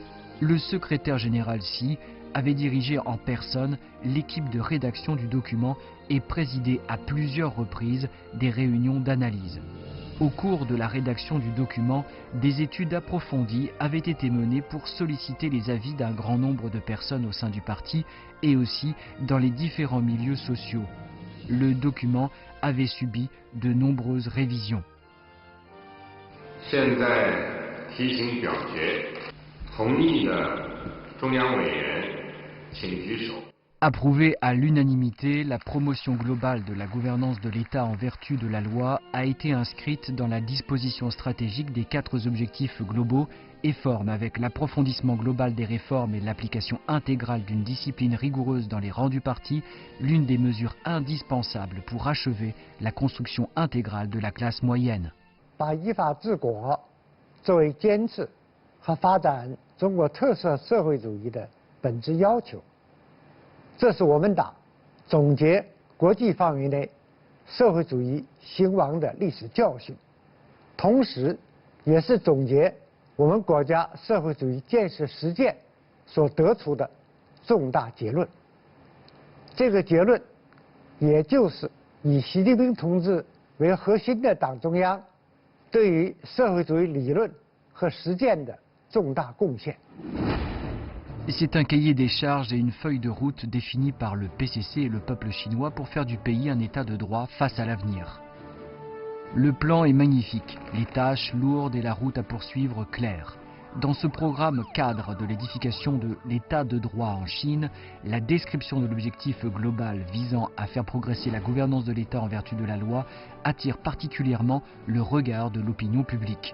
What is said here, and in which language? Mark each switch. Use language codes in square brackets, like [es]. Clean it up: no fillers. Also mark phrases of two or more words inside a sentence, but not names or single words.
[fr] Le secrétaire général Xi avait dirigé en personne l'équipe de rédaction du document et présidé à plusieurs reprises des réunions d'analyse. Au cours de la rédaction du document, des études approfondies avaient été menées pour solliciter les avis d'un grand nombre de personnes au sein du parti et aussi dans les différents milieux sociaux. Le document avait subi de nombreuses révisions. [zh] 现在提请表决，同意的中央委员请举手。 [fr] Approuvée à l'unanimité, la promotion globale de la gouvernance de l'État en vertu de la loi a été inscrite dans la disposition stratégique des 4 objectifs globaux et forme, avec l'approfondissement global des réformes et l'application intégrale d'une discipline rigoureuse dans les rangs du parti, l'une des mesures indispensables pour achever la construction intégrale de la classe moyenne. [zh] 把依法治国作为坚持和发展中国特色社会主义的本质要求。这是我们党总结国际范围内社会主义兴亡的历史教训，同时，也是总结我们国家社会主义建设实践所得出的重大结论。这个结论，也就是以习近平同志为核心的党中央对于社会主义理论和实践的重大贡献。 [fr] C'est un cahier des charges et une feuille de route définie par le PCC et le peuple chinois pour faire du pays un état de droit face à l'avenir. Le plan est magnifique, les tâches lourdes et la route à poursuivre claires. Dans ce programme cadre de l'édification de l'état de droit en Chine, la description de l'objectif global visant à faire progresser la gouvernance de l'État en vertu de la loi attire particulièrement le regard de l'opinion publique.